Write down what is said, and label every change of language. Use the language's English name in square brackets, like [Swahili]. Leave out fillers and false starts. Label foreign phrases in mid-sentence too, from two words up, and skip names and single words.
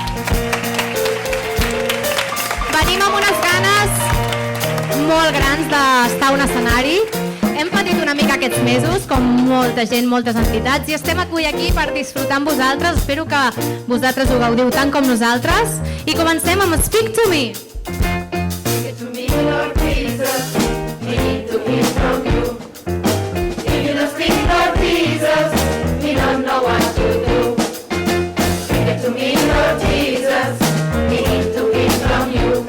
[Catalan] Venim amb unes ganes molt grans d'estar a un escenari. Hem patit una mica aquests mesos, com molta gent, moltes entitats, i estem avui aquí per disfrutar amb vosaltres. Espero que vosaltres ho gaudiu tant com nosaltres. I comencem amb Speak to Me. [English] Speak to me, Lord Jesus. We need to hear from you. If you don't speak, Lord Jesus, we don't know what to do. Speak to me, Lord Jesus. We need to hear from you.